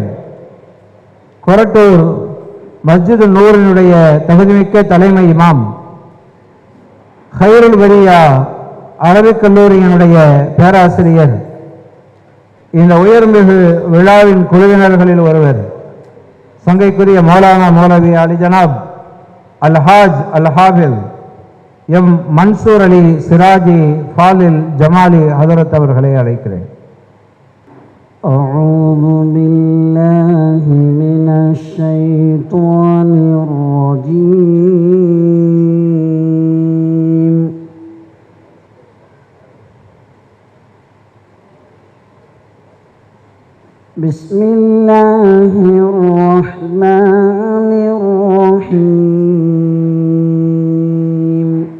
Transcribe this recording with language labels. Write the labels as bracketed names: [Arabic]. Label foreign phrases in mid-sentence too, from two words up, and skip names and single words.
[Tamil] கொரட்டூர் மஸ்ஜிது நூரினுடைய தகுதிமிக்க தலைமை இமாம், ஹைருல் வரியா அரபிக் கல்லூரியினுடைய பேராசிரியர், இந்த உயர்மிகு விழாவின் குழுவினர்களில் ஒருவர், சங்கைக்குரிய மௌலானா மௌலவி அலி ஜனாப் அல்ஹாஜ் அல்ஹாஃபில் எம் மன்சூர் அலி சிராஜி ஃபாலில் ஜமாலி ஹதரத் அவர்களை அழைக்கிறேன். [Arabic] أعوذ بالله من الشيطان الرجيم. بسم الله الرحمن الرحيم.